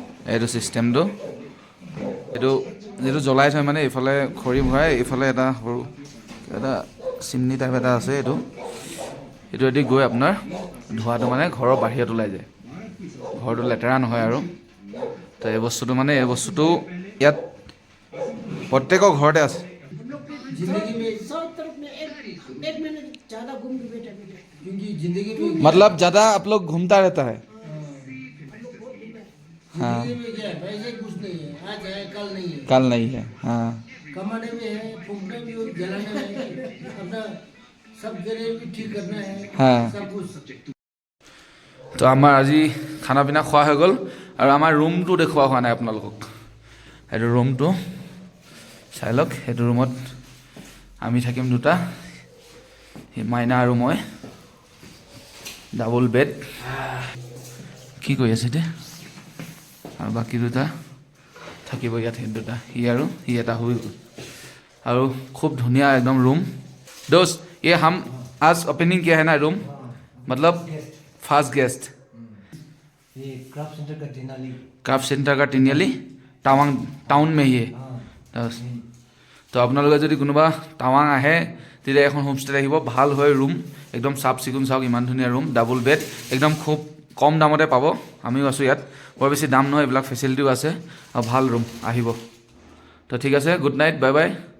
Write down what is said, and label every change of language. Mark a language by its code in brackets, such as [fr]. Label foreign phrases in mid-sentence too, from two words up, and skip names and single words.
[as] এইটো ছিষ্টেমটো এইটো যিটো জ্বলাই থয় মানে এইফালে খৰি ভৰাই এইফালে এটা সৰু এটা [en] chimney type [as] এটা আছে এইটো এদি গৈ আপোনাৰ ধোঁৱাটো মানে ঘৰৰ বাহিৰত ওলাই যায় ঘৰটো লেতেৰা নহয় আৰু তো এই বস্তুটো মানে এই বস্তুটো ইয়াত প্ৰত্যেকৰ ঘৰতে আছে [hi] जिंदगी में सब तरफ में एक महीने ज्यादा घूम के बेटा क्योंकि जिंदगी में मतलब ज़्यादा आप लोग घूमता रहता है हाँ जिंदगी में क्या है पैसे कुछ नहीं है आज है कल नहीं है हाँ कमाने में है फूकने में और जलाने में है अपना सब जगह भी ठीक करना है हाँ सब कुछ [as] তো আমাৰ আজি [hi] खाना पीना [as] খোৱা হৈ গ'ল আৰু আমাৰ ৰুমটো দেখুওৱা হোৱা নাই আপোনালোকক এইটো ৰুমটো চাই লওক সেইটো ৰুমত আমি থাকিম দুটা মাইনা আৰু মই [en] double bed [as] কি কৰি আছে এতিয়া আৰু বাকী দুটা থাকিব ইয়াত সেই দুটা সি এটা হৈ গ'ল আৰু খুব ধুনীয়া একদম ৰুম [hi] दोस्त ये हम आज ओपनिंग किया है ना रूम मतलब फर्स्ट गेस्ट ये क्राफ्ट सेंटर का टिनाली क्राफ्ट सेंटर का टिनियाली टावांग टाउन में ही है [as] তো আপোনালোকে যদি কোনোবা টাৱাং আহে তেতিয়া এখন হোমষ্টে আহিব ভাল হয় ৰুম একদম চাফ চিকুণ চাওক ইমান ধুনীয়া ৰুম [en] double bed [as] একদম খুব কম দামতে পাব আমিও আছোঁ ইয়াত বৰ বেছি দাম নহয় এইবিলাক ফেচিলিটিও আছে আৰু ভাল ৰুম আহিব তো ঠিক আছে [en] good night bye bye